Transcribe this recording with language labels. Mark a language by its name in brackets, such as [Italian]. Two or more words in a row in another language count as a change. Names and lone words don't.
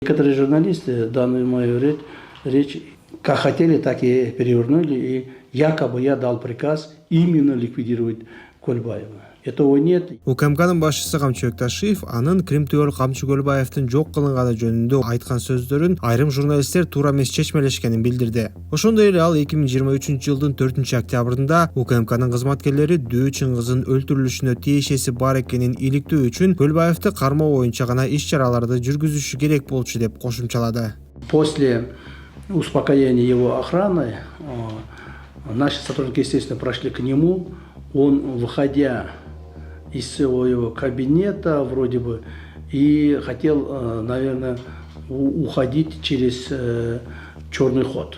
[Russian] Некоторые журналисты данную мою речь как хотели, так и перевернули, и якобы я дал приказ именно ликвидировать Көлбаева. Этого нет. [Kyrgyz] УКМКнын башчысы Камчы Бекташиев анын Кримтөөл Камчы Көлбаевдин жок кылынганы жөнүндө айткан сөздөрүн айрым журналисттер туура эмес чечмелешкенин билдирди. Ошондой эле ал 2023-жылдын 4-октябрында УКМКнын кызматкерлери Дөө Чыңгыздын өлтүрүлүшүнө тиешеси бар экенин иликтөө үчүн Көлбаевди кармоо боюнча гана иш-чараларды жүргүзүшү керек болчу деп кошумчалады. [Russian] После успокоения его охраны наши сотрудники, естественно, прошли к нему. Он, выходя из своего кабинета, вроде бы, и хотел, наверное, уходить через черный ход.